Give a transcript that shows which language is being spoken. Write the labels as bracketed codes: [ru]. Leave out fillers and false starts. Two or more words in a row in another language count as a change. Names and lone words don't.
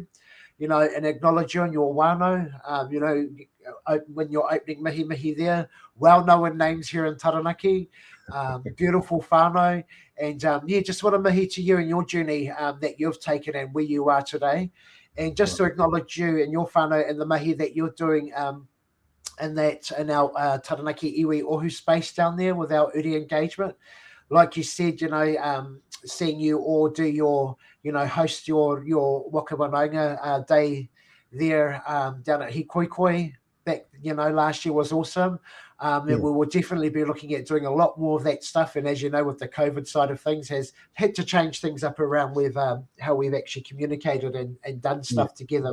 [en] You know, and acknowledge you and your wānau. You know, when you're opening mihi there, well-known names here in Taranaki, beautiful whānau, and just want to mihi to you and your journey that you've taken and where you are today, and just to acknowledge you and your whānau and the mihi that you're doing in our Taranaki Iwi Ohu space down there with our Uri engagement. Like you said, seeing you all do your, host your [mi] waka whanaunga [en] day there down at Hikoikoi back, last year was awesome. And we will definitely be looking at doing a lot more of that stuff. And as you know, with the COVID side of things, has had to change things up around with how we've actually communicated and done stuff together.